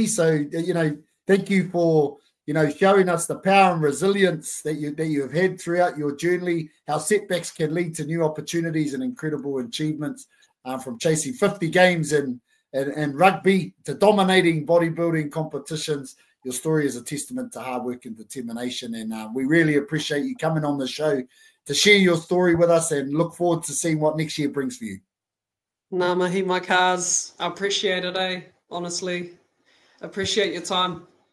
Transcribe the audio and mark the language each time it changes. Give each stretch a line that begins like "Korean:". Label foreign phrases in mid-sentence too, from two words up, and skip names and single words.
English: So, thank you for showing us the power and resilience that you have had throughout your journey, how setbacks can lead to new opportunities and incredible achievements, from chasing 50 games in rugby to dominating bodybuilding competitions. Your story is a testament to hard work and determination, and we really appreciate you coming on the show to share your story with us, and look forward to seeing what next year brings for you.
Māori: Ngā mihi mai
English: cars. I appreciate it, eh? Honestly, appreciate your time.